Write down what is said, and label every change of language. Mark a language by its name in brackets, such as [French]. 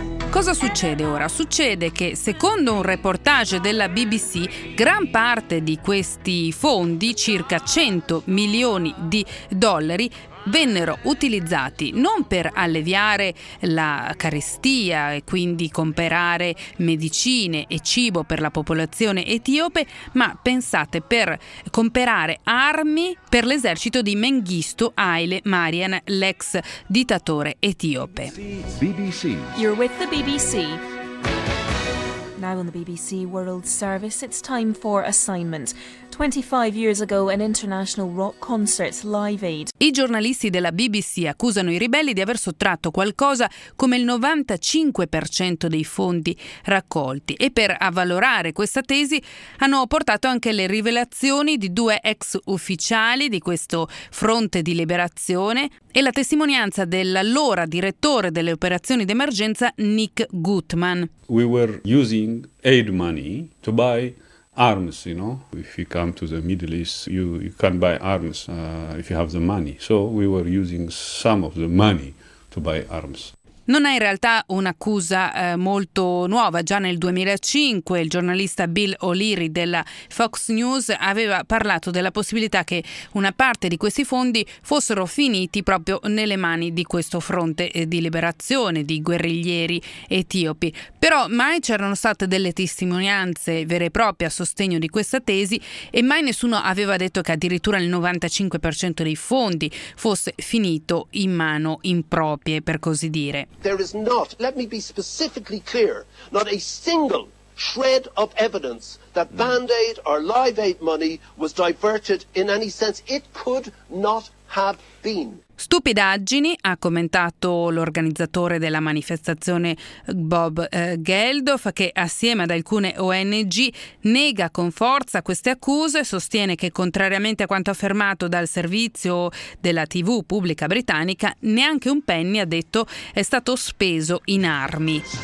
[Italian] Cosa succede ora? Succede che, secondo un reportage della BBC, gran parte di questi fondi, circa 100 milioni di dollari, vennero utilizzati non per alleviare la carestia e quindi comprare medicine e cibo per la popolazione etiope, ma pensate, per comprare armi per l'esercito di Mengistu Haile Mariam, l'ex dittatore etiope. [English] BBC. You're with the BBC. Now on the BBC World Service, it's time for assignment. 25 years ago, an international rock concert, Live Aid. [Italian] I giornalisti della BBC accusano i ribelli di aver sottratto qualcosa come il 95% dei fondi raccolti. E per avvalorare questa tesi hanno portato anche le rivelazioni di due ex ufficiali di questo fronte di liberazione e la testimonianza dell'allora direttore delle operazioni d'emergenza Nick Gutman. [English] We were using aid money to buy arms, you know. If you come to the Middle East, you can buy arms if you have the money. So we were using some of the money to buy arms. [Italian] Non è in realtà un'accusa molto nuova. Già nel 2005 il giornalista Bill O'Leary della Fox News aveva parlato della possibilità che una parte di questi fondi fossero finiti proprio nelle mani di questo fronte di liberazione, di guerriglieri etiopi. Però mai c'erano state delle testimonianze vere e proprie a sostegno di questa tesi e mai nessuno aveva detto che addirittura il 95% dei fondi fosse finito in mano improprie, per così dire. [English] There is not, let me be specifically clear, not a single shred of evidence that Band-Aid or Live Aid money was diverted in any sense. It could not have been. [Italian] Stupidaggini, ha commentato l'organizzatore della manifestazione Bob Geldof, che assieme ad alcune ONG nega con forza queste accuse e sostiene che, contrariamente a quanto affermato dal servizio della TV pubblica britannica, neanche un penny, ha detto, è stato speso in armi.